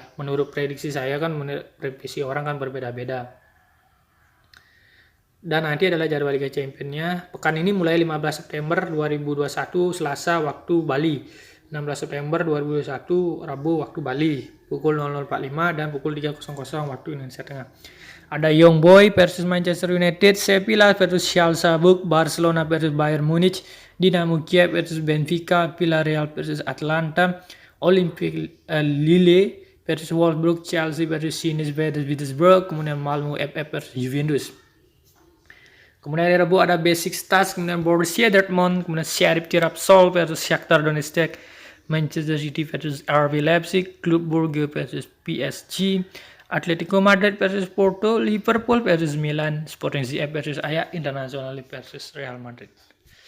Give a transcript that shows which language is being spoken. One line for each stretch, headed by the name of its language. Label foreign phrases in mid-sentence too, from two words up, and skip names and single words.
Indonesian: Menurut prediksi saya kan, menurut prediksi orang kan berbeda-beda. Dan nanti adalah jadwal Liga Champions-nya. Pekan ini mulai 15 September 2021 Selasa waktu Bali, 16 September 2021 Rabu waktu Bali, pukul 00.45 dan pukul 3.00 waktu Indonesia Tengah. Ada Young Boy versus Manchester United, Sevilla versus Schalke, Barcelona versus Bayern Munich, Dinamo Kiev versus Benfica, Villarreal versus Atlanta, Olympique Lille versus Wolfsburg, Chelsea versus Zenit versus Petersburg, kemudian Malmo FF versus Juventus. Kemudian hari Rabu ada Besiktas, kemudian Borussia Dortmund, kemudian Sheriff Tiraspol versus Shakhtar Donetsk, Manchester City versus RB Leipzig, Club Brugge versus PSG, Atletico Madrid versus Porto, Liverpool versus Milan, Sporting CF versus Ajax, Internazionale versus Real Madrid.